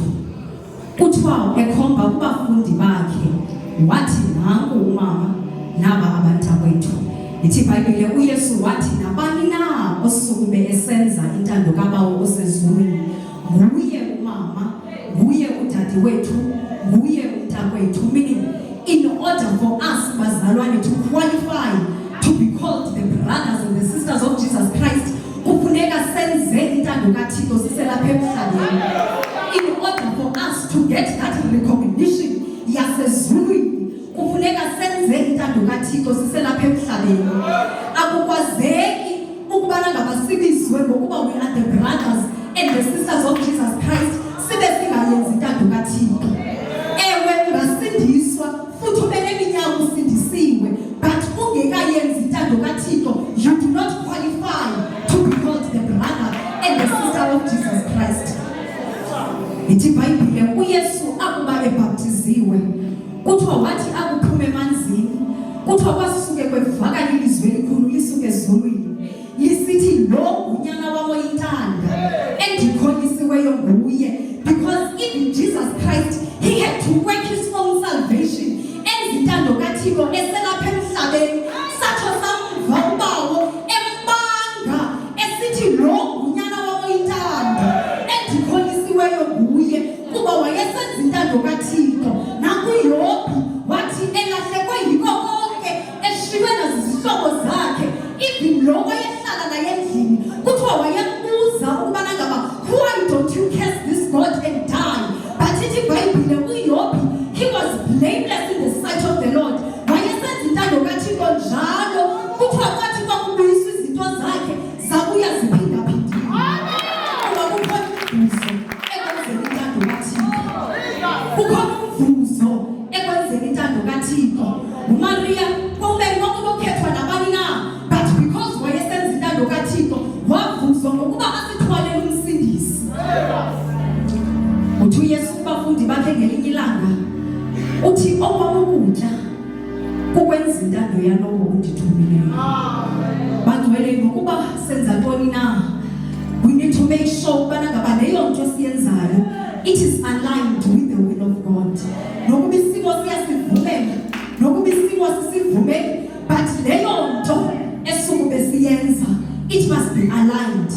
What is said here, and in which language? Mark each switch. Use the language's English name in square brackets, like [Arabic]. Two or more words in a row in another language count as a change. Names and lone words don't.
[Xhosa] Kuthiwa ekhomba kubafundi bakhe wathi nanku umama naba abantakwethu. Ithi iBhayibhile uYesu wathi nabani na osukube esenza intando kaBawo osezulwini nguye umama, nguye udade wethu, nguye umntakwethu. [English] Meaning, in order for us bazalwane to qualify to be called the brothers and the sisters of Jesus Christ, [Xhosa] kufuneka senze intando kaThixo siselapha emhlabeni. [English] In order for us to get that recognition [Xhosa] yasezulwini, kufuneka senze intando kaThixo siselapha emhlabeni. Akukwazeki ukubana ngabasibizwe ngokuba [English] we are the brothers and the sisters of Jesus Christ [Xhosa] sibe singayenzi intando kaThixo. Ewe ungasindiswa futhi ube neminyaka usindisiwe, but ungekayenzi intando kaThixo, [English] you do not qualify to be called the brother and the sister of Jesus Christ. [Xhosa] Ithi iBhayibhile uYesu akuba ebhaptiziwe, kuthiwa wathi akuphume emanzini, kuthiwa kwasuke kwevakala ilizwi elikhulu lisuke ezulwini lisithi lo unyana wami oyintanda endikholisiweyo nguye. [English] Because even Jesus Christ, he had to work his own salvation [Xhosa] enza intando kaThixo eselapha emhlabeni. Satho samva uBawo embanga esithi lo unyana wami oyintanda endikholisiweyo nguye, kuba wayesenza intando kaThixo. NakuYobhi wathi elahlekwe yikho konke eshiywe nazizihlobo zakhe, even lo wayehlala naye endlini, kuthiwa wayembuza ukubana ngaba, [English] why don't you curse this God and die? [Xhosa] But ithi iBhayibhile uYobhi, [English] he was blameless in the sight of the Lord. [Xhosa] Wayesenza intando kaThixo njalo, kuthiwa kwathi kwakubuyiswa izinto zakhe zabuya ziphindaphindile. Kuba kukhona umvuzo ekwenzeni intando kaThixo. Kukhona umvuzo ekwenzeni intando kaThixo. uMaria kumele ukukhethwa nabani na, [English] but because [Xhosa] wayesenza intando kaThixo wavuzwa ngokuba asithwalele umsindisi. Uthi uYesu kubafundi bakhe ngelinye ilanga uthi okwamukutya kukwenza intando yalowo undithumileyo. Bangcwele ngokuba senza ntoni na, [English] we need to make sure [Xhosa] ubana ngaba leyo nto siyenzayo [English] it is aligned with the will of God. [Xhosa] Nokuba isimo siyasivumela, nokuba isimo sisivumele, but leyo nto esukube siyenza [English] it must be aligned